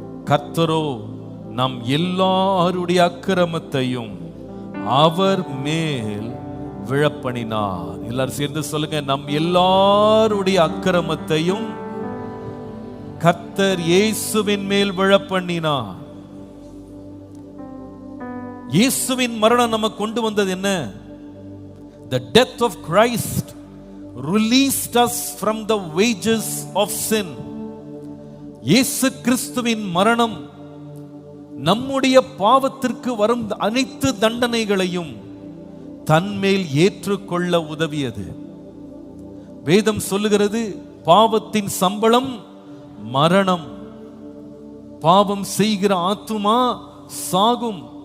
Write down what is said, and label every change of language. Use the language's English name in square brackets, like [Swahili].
[Tamil] கர்த்தரோ நம் எல்லாருடைய அக்கிரமத்தையும் அவர் மேல் விழப்பண்ணினார். எல்லாரும் சேர்ந்து சொல்லுங்க, நம் எல்லாருடைய அக்கிரமத்தையும் கர்த்தர் இயேசுவின் மேல் விழப்பண்ணினார். இயேசுவின் மரணம் நமக்கு கொண்டு வந்தது என்ன? [English] The death of Christ released us from the wages of sin. [Tamil] இயேசு கிறிஸ்துவின் மரணம் நம்முடைய பாவத்திற்கு வரும் அனைத்து தண்டனைகளையும் தன்மேல் ஏற்றுக்கொள்ள உதவியது. வேதம் சொல்லுகிறது, பாவத்தின் சம்பளம் மரணம், பாவம் செய்கிற ஆத்துமா சாகும்.